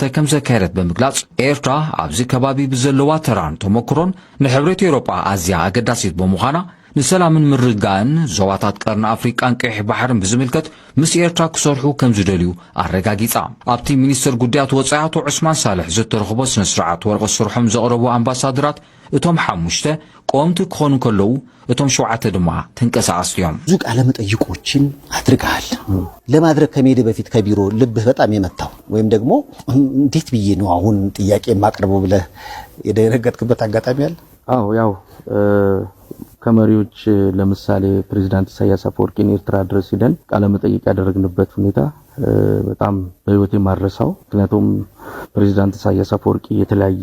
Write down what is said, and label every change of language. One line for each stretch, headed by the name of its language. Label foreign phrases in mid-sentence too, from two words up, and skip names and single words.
Tigrinya: ከም ዘካየደት ብምግላጽ ኤርትራ ኣብዚ ከባቢ ብዘለዋ ተራን ተመክሮን ንሕብረት ኤውሮጳ ኣዝያ ኣገዳሲት ብምዃና ንሰላምን ምርግጋእን ዞባታት ቀርኒ ኣፍሪቃን ቀይሕ ባሕርን ብዝምልከት ምስ ኤርትራ ክሰርሑ ከም ዝደልዩ ኣረጋጊጻ ኣብቲ ሚኒስትር ጉዳያት ወጻኢ አቶ ዑስማን ሳልሕ ዝተረኽቦ ስነ ስርዓት ወረቐት ስርሖም ዘቕረቡ ኣምባሳደራት እቶም 5 ቆምቲ ክኾኑ ከለዉ እቶም 7 ድማ ተንቀሳቀሱ እዮም።
Amharic: ብዙ ቃለ መጠይቆችን አድርገሃል። ለማድረግ ከመሄድ በፊት ከቢሮ ልብህ በጣም የመታው ወይም ደግሞ እንዴት ብዬ ነው አሁን ጥያቄ ማቅረበው ብለህ የደረገጥክበት አጋጣሚ አለ? አዎ ያው ከመሪዎች ለምሳሌ ፕሬዝዳንት ኢሳያስ አፈወርቂን ኤርትራ ድረስ ሄደን ቃለ መጠይቅ ያደረግንበት ሁኔታ በጣም በህይወቴ ማረሳው። ምክንያቱም ፕሬዝዳንት ኢሳያስ አፈወርቂ የተለያየ